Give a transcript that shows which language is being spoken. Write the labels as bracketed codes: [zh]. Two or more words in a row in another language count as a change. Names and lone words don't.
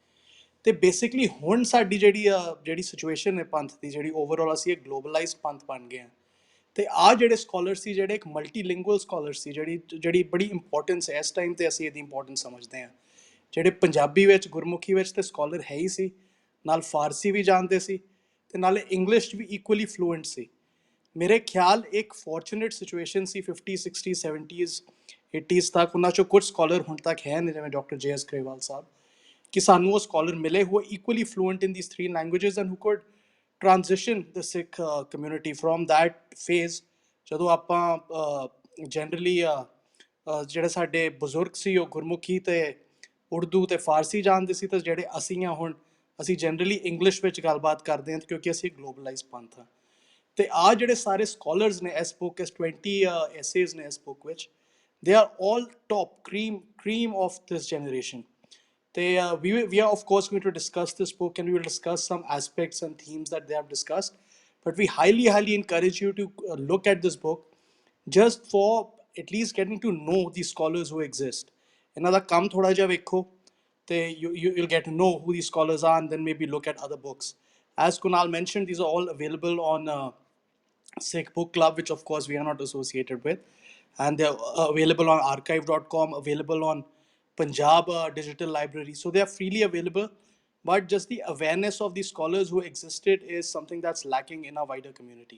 [pa] ਤੇ ਬੇਸਿਕਲੀ ਹੁਣ ਸਾਡੀ ਜਿਹੜੀ ਸਿਚੁਏਸ਼ਨ ਹੈ ਪੰਥ ਦੀ ਜਿਹੜੀ ਓਵਰਆਲ ਅਸੀਂ ਇੱਕ ਗਲੋਬਲਾਈਜ਼ ਪੰਥ ਬਣ ਗਏ ਹਾਂ ਤੇ ਆ ਜਿਹੜੇ ਸਕਾਲਰ ਸੀ ਜਿਹੜੇ ਇੱਕ [en] multilingual scholar [pa] ਸੀ ਜਿਹੜੀ ਬੜੀ ਇੰਪੋਰਟੈਂਸ ਹੈ ਇਸ ਟਾਈਮ ਤੇ ਅਸੀਂ ਇਹਦੀ ਇੰਪੋਰਟੈਂਸ ਸਮਝਦੇ ਹਾਂ ਜਿਹੜੇ ਪੰਜਾਬੀ ਵਿੱਚ ਗੁਰਮੁਖੀ ਵਿੱਚ ਤੇ ਸਕਾਲਰ ਹੈ ਹੀ ਸੀ ਨਾਲ ਫਾਰਸੀ ਵੀ ਜਾਣਦੇ ਸੀ ਤੇ ਨਾਲੇ ਇੰਗਲਿਸ਼ ਵੀ [en] equally fluent [pa] ਸੀ ਮੇਰੇ ਖਿਆਲ ਇੱਕ [en] fortunate situation [pa] ਸੀ 50 60 70s 80s ਤੱਕ ਉਹਨਾਂ ਚੋਂ ਕੁਝ ਸਕਾਲਰ ਹੁਣ ਤੱਕ ਹੈ ਨੇ ਜਿਵੇਂ ਡਾਕਟਰ ਜੇ.ਐਸ. ਗਰੇਵਾਲ ਸਾਹਿਬ ਕਿ ਸਾਨੂੰ ਉਹ ਸਕਾਲਰ ਮਿਲੇ [en] who are equally fluent in these three languages and who could transition the Sikh community from that phase [pa] ਜਦੋਂ ਆਪਾਂ ਜਨਰਲੀ ਜਿਹੜੇ ਸਾਡੇ ਬਜ਼ੁਰਗ ਸੀ ਉਹ ਗੁਰਮੁਖੀ ਤੇ ਉਰਦੂ ਤੇ ਫਾਰਸੀ ਜਾਣਦੇ ਸੀ ਤੇ ਜਿਹੜੇ ਅਸੀਂ ਆ ਹੁਣ ਅਸੀਂ [en] generally English [pa] ਵਿੱਚ ਗੱਲਬਾਤ ਕਰਦੇ ਹਾਂ ਕਿਉਂਕਿ ਅਸੀਂ ਗਲੋਬਲਾਈਜ਼ ਪੰਥ ਹਾਂ ਤੇ ਆ ਜਿਹੜੇ ਸਾਰੇ ਸਕਾਲਰਸ ਨੇ ਇਸ ਬੁੱਕ ਇਸ 20 ਐਸੇਜ਼ ਨੇ ਇਸ ਬੁੱਕ ਵਿੱਚ [en] they are all top cream of this generation we are of course going to discuss this book and we will discuss some aspects and themes that they have discussed but we highly encourage you to look at this book just for at least getting to know these scholars who exist [pa] ਇਹਨਾਂ ਦਾ ਕੰਮ ਥੋੜਾ ਜਿਹਾ ਵੇਖੋ ਤੇ [en] you'll get to know who these scholars are and then maybe look at other books as Kunal mentioned these are all available on Sikh Book Club, which of course we are not associated with. And they're available on archive.com, available on Punjab Digital Library. So they are freely available. But just the awareness of these scholars who existed is something that's lacking in our wider community.